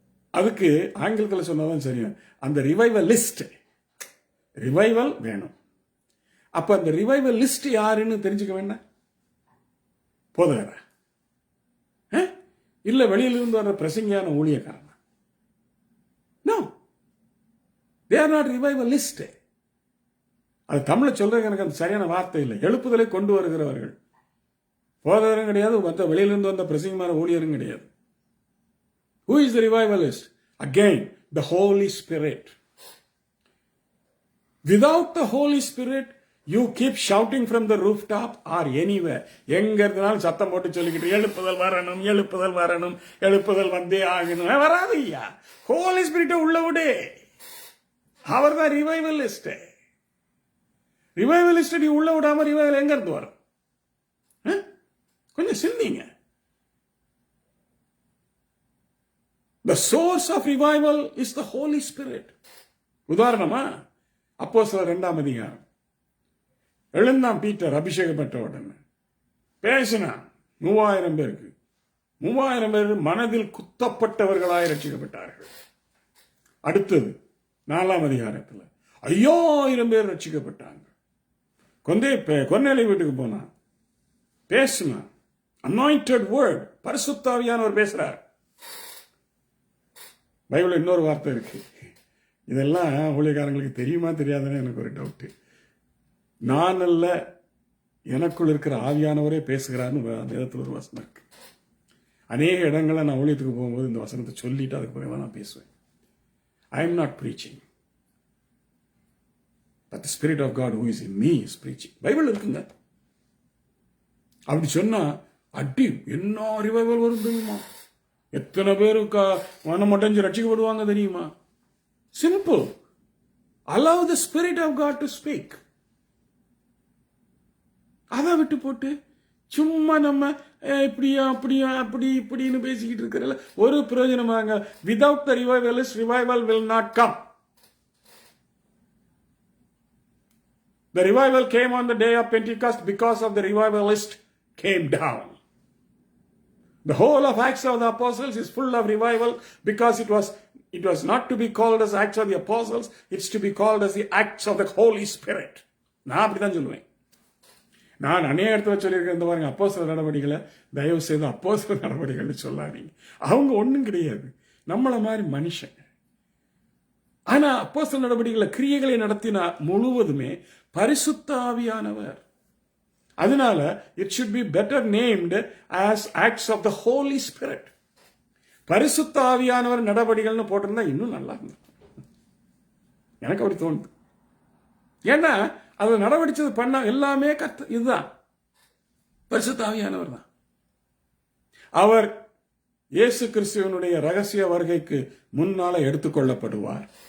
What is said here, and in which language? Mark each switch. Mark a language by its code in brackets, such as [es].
[ta] அதுக்கு ஆங்கிலத்தில் சொன்னாதான் சரி. அந்த ரிவைவல் லிஸ்ட், ரிவைவல் வேணும். அப்ப அந்த ரிவைவல் லிஸ்ட் யாருன்னு தெரிஞ்சுக்க வேண்டாம்? போதகர இல்ல வெளியிலிருந்து வர்ற பிரசங்கியான ஊழியக்காரன்? [en] No, they are not revivalist. [ta] அது தமிழை சொல்றதுக்கு எனக்கு அந்த சரியான வார்த்தை இல்லை. எழுப்புதலை கொண்டு வருகிறவர்கள் போதகரும் கிடையாது, மற்ற வெளியிலிருந்து வந்த பிரசங்கியான ஊழியரும் கிடையாது. [en] Who is the revivalist? Again, the Holy Spirit. Without the Holy Spirit, you keep shouting from the rooftop or anywhere. [ta] எங்க இருந்தாலும் சத்தம் போட்டு சொல்லிக்கிட்டு எழுப்புதல் வரணும், எழுப்புதல் வரணும், எழுப்புதல் வந்தே ஆகணும். வராது ஐயா. ஹோலி ஸ்பிரிட் உள்ள விடு. அவர் தான் ரிவைவலிஸ்ட். ரிவைவலிஸ்ட் நீ உள்ள விடாம ரிவைவல் எங்க இருந்து வரும்? கொஞ்சம் சிந்திங்க. [en] The source of revival is the Holy Spirit. [ta] உதாரணமா அப்போஸ்தலர் 2ஆம் அதிகாரம். எழுந்தான் பீட்டர் அபிஷேகம் பெற்ற உடனே பேசினான் 3000 பேருக்கு. 3000 பேர் மனதில் குத்தப்பட்டவர்களாய் ரட்சிக்கப்பட்டார்கள். அடுத்தது 4ஆம் அதிகாரத்தில் 5000 பேர் ரட்சிக்கப்பட்டாங்க. கொன்னேலி வீட்டுக்கு போனான், பேசினான். [en] anointed word, [ta] பரிசுத்த ஆவியானவர் பேசுறார். பைபிள் இன்னொரு வார்த்தை இருக்கு. இதெல்லாம் ஊழியக்காரங்களுக்கு தெரியுமா தெரியாதுன்னு எனக்கு ஒரு டவுட்டு. நான் அல்ல, எனக்குள் இருக்கிற ஆவியானவரே பேசுகிறான்னு வேதத்தில் ஒரு வசனம் இருக்கு. அநேக இடங்களில் நான் ஊழியத்துக்கு போகும்போது இந்த வசனத்தை சொல்லிட்டு அதுக்கு பிறகு நான் பேசுவேன். [en] I am not preaching, but the Spirit of God who is in me is preaching. [ta] Bible இருக்குங்க. அப்படி சொன்னா அடி என்ன ரிவைவல் வரும் தெரியுமா? எத்தனை பேரு மனம் அடைஞ்சு ரட்சிக்கப்படுவாங்க தெரியுமா? Simple. [en] allow the Spirit of God to speak. [ta] அதை விட்டு போட்டு சும்மா நம்ம இப்படியா அப்படியா அப்படி இப்படின்னு பேசிக்கிட்டு இருக்கிறல ஒரு பிரயோஜனமாங்க. [en] Without the revivalist revival will not come. The revival came on the day of Pentecost because of the revivalist came down. The whole of Acts of the Apostles is full of revival because it was not to be called as Acts of the Apostles, it's to be called as the Acts of the Holy Spirit. [ta] நான் அப்படிதான் சொல்லுவேன். நான் அநேக இடத்துல சொல்லியிருக்கேன், இந்த பாருங்க அப்போஸ்தலர் நடவடிக்கைகளை தயவு செய்து அப்போஸ்தலர் நடவடிக்கைன்னு சொல்லாதீங்க. அவங்க ஒன்றும் கிடையாது, நம்மள மாதிரி மனுஷன். ஆனா அப்போஸ்தலர் நடவடிக்கைகளை கிரியைகளை நடத்தின முழுவதுமே பரிசுத்த ஆவியானவர். அதனால [en] it should be better named as acts of the Holy Spirit. [ta] பரிசுத்த ஆவியானவர் நடவடிக்கைகள்னு போட்டிருந்தா இன்னும் நல்லா இருந்தது. எனக்கு அப்படி தோணுது. ஏன்னா அது நடவடிச்சது பண்ண எல்லாமே இதுதான் பரிசுத்த ஆவியானவர் தான். அவர் இயேசு கிறிஸ்துவனுடைய ரகசிய வருகைக்கு முன்னால எடுத்துக்கொள்ளப்படுவார்.